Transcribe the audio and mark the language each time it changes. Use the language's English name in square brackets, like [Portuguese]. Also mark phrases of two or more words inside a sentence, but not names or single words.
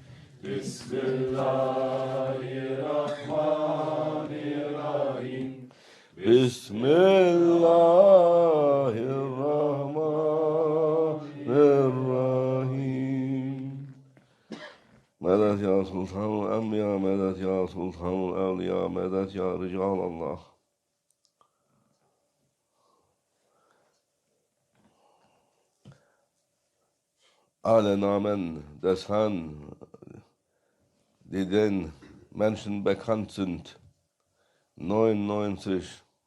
[Arabic] Bismillahirrahmanirrahim. Bismillahirrahmanirrahim. مدد يا سلطان الأنبياء، مدد يا سلطان الأولياء، مدد يا رجال الله. [German] Alle Namen des Herrn, die den Menschen bekannt sind, 99.